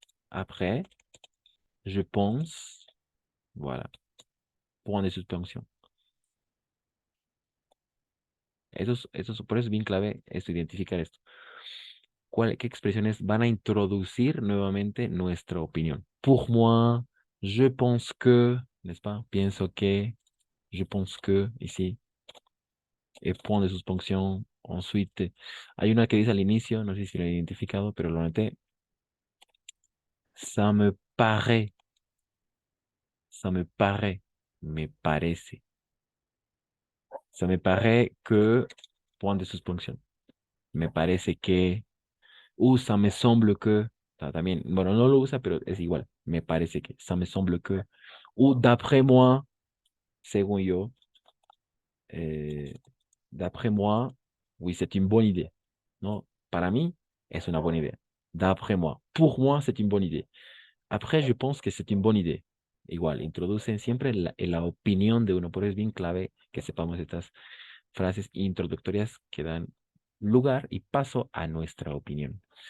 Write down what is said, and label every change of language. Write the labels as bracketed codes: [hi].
[fr] Après, je pense. Voilà. Point de suspensión. [es] Por eso es bien clave esto, identificar esto. ¿Qué expresiones van a introducir nuevamente nuestra opinión? [fr] Pour moi, je pense que, n'est-ce pas? [es] Pienso que, [fr] je pense que, ici. Et point de suspensión. [es] Ensuite, hay una que dice al inicio, no sé si lo he identificado, pero lo noté. [fr] Ça me paraît. Ça me paraît. [es] Me parece. [fr] Ça me paraît que, point de suspensión. [es] Me parece que, [fr] ça me semble que, [es] también, bueno, no lo usa, pero es igual. Me parece que, [fr] ça me semble que, ou d'après moi, [es] según yo, [fr] d'après moi, oui, c'est une bonne idée. [es] ¿No? Para mí, es una buena idea. [fr] D'après moi. Pour moi, c'est une bonne idée. Après, je pense que c'est une bonne idée. [es] Igual, introducen siempre la opinión de uno, por eso es bien clave que sepamos estas frases introductorias que dan lugar y paso a nuestra opinión.